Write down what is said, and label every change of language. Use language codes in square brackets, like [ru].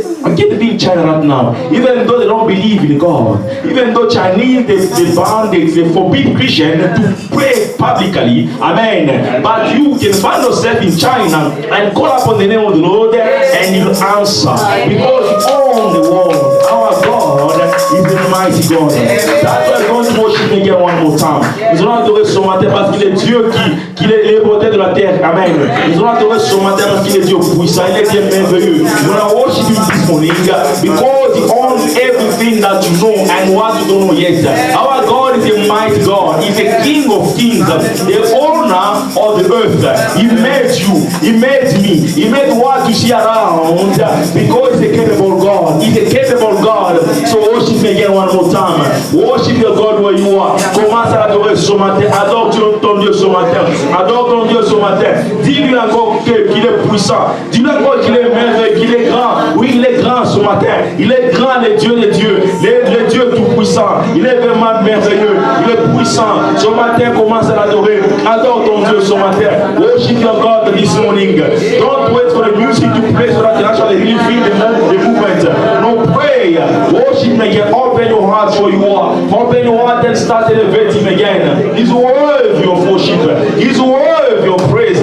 [en] I get being China right now, even though they don't believe in God, even though Chinese they forbid Christians to pray publicly, amen. But you can find yourself in China and call upon the name of the Lord and you answer because you own the world. Our God is a mighty God. That's why we're going to worship Him again one more time. [fr] Nous allons adorer son matin parce qu'il est Dieu qui est le porteur de la terre, amen. Nous allons adorer son matin parce qu'il est Dieu puissant, il est Dieu merveilleux. Nous allons [en] worship Him this morning because He owns everything that you know and what you don't know yet. Our God is a mighty God. He's a King of kings, the owner of the earth. He made you, He made me, He made what you see around because He's a capable God. He's a capable God. So worship Him again one more time. Worship your God where you are. [fr] Commence à adorer ce matin. Adore ton Dieu ce matin. Adore ton Dieu ce matin. Dis-lui encore qu'il est puissant. Dis-lui encore qu'il est merveilleux, qu'il est grand. Oui, il est grand ce matin. Il est grand, le Dieu des dieux. Le Dieu tout puissant. Il est vraiment merveilleux. Il est puissant. Ce matin, commence à l'adorer. Adore ton Dieu ce matin. [en] Worship your God this morning. Don't wait for the music to play so that you actually really feel the movement. No, pray. Worship Him again. Open your heart where you are. Open your heart and start elevating Him again. He's worthy of worship. He's worthy of praise.